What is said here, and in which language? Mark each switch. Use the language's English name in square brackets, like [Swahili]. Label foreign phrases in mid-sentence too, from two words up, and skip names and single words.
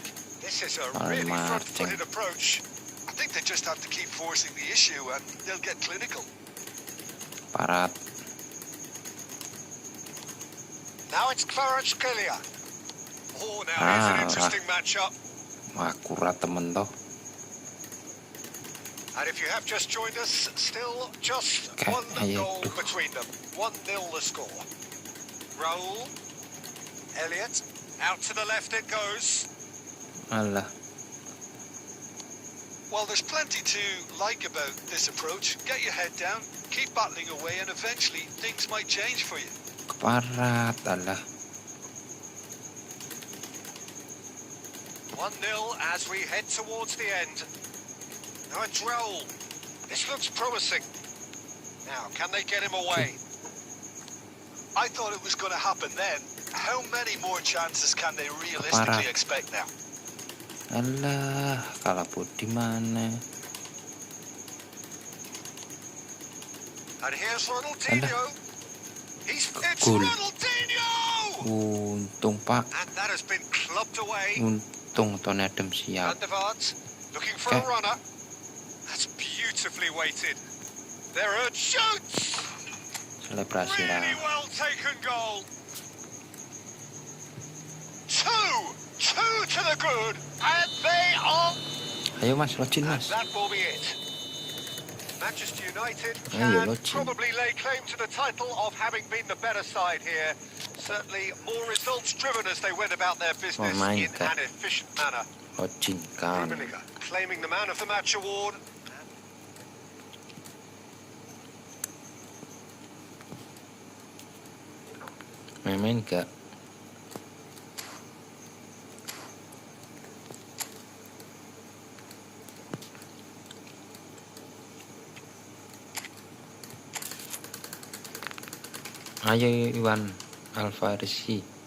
[English] This is a Paling really mati. front-footed approach. I think they just have to keep forcing the issue, and they'll get clinical. Parat. Now it's Kvaratskhelia. Oh, now here's an Ah, interesting matchup. [Javanese] Akurat temen toh. [English] And if you have just joined us, still just Okay, one ayo goal tuh. between them. 1-0 the score. Raul. Elliott. Out to the left it goes. Alah. Well, there's plenty to like about this approach. Get your head down, keep battling away, and eventually things might change for you. [Indonesian] Keparat. Alah. [English] 1-0 as we head towards the end. Now it's Raul. This looks promising. Now, can they get him away? I thought it was going to happen then. How many more chances can they realistically Parah. expect now? [Indonesian] Alah, kalah di mana? [English] And here's Ronaldinho. It's Cool. Ronaldinho! [Indonesian] Untung pak. [English] And that has been clubbed away. [Indonesian] Untung Tony Adams siap. [English] Van der Vaart looking for a Okay. runner. That's beautifully weighted. There are shoots. [Indonesian] Selebrasi lah. [English] Really well taken goal. Two to the good, and they are. [Indonesian] Ayo mas, [English] login And mas. that will be it. Manchester United Ayo, can login. probably lay claim to the title of having been the better side here. Certainly more results driven as they went about their business in Memainkan. an efficient manner. [Indonesian] Login kan. [English] Rummenigge claiming the man of the match award. [Indonesian] main gak? Ayo Iwan Alfarisi.